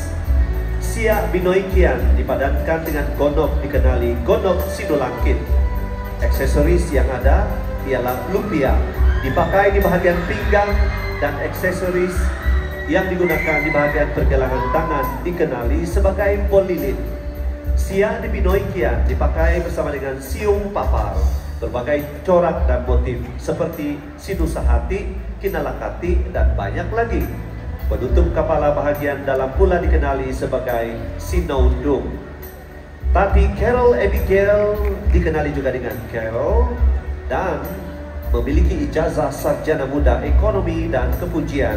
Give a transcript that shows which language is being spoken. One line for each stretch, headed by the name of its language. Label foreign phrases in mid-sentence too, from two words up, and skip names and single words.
Malay: Siak Pinoy Kian dipadankan dengan gonok dikenali gonok sinulangkit. Aksesoris yang ada ialah lumpia dipakai di bahagian pinggang, dan aksesoris yang digunakan di bahagian pergelangan tangan dikenali sebagai polilin. Siak di Pinoy Kian dipakai bersama dengan siung papar, berbagai corak dan motif seperti sinusa hati, kinalakati, dan banyak lagi. Penutup kepala bahagian dalam pula dikenali sebagai sinaundung. Tati Carol Abigail dikenali juga dengan Carol dan memiliki ijazah sarjana muda ekonomi dan kepujian.